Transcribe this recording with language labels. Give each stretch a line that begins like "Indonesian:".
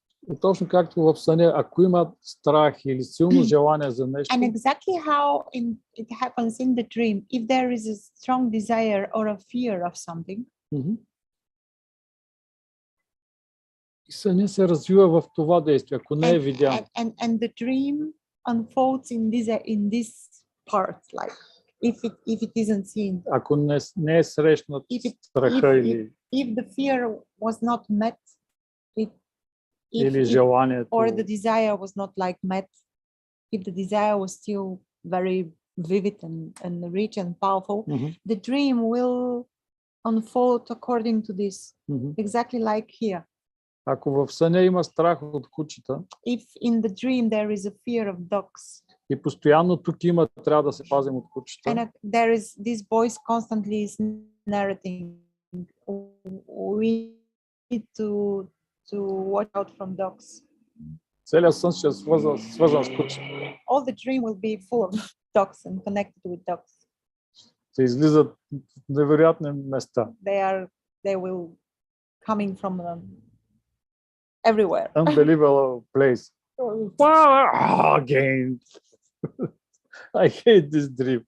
Bulgarian: И точно както в съня, ако има страх или силно желание за нещо,
English: And exactly how it happens in the dream, if there is a strong desire or a fear of something,
Bulgarian: и съня се развива в това действие, ако не е видян.
English: and the dream unfolds in this part, like if it isn't seen.
Bulgarian: Ако не е срещнат страха или
English: If the fear was not met,
Bulgarian: или желанието,
English: or the desire was not like met, if the desire was still very vivid and rich and powerful, the dream will unfold according to this, exactly like here.
Bulgarian: Ако в съня има страх от кучета,
English: if in the dream there is a fear of dogs,
Bulgarian: и постоянно тук има, трябва да се пазим от кучета,
English: and there is this voice constantly is narrating, we need to watch out from dogs.
Bulgarian: целият сън ще е свързан с кучета.
English: All the dream will be full of dogs and connected with dogs.
Bulgarian: Се излизат невероятни места.
English: They will coming from everywhere. Unbelievable place. Wow, again. I hate this dream.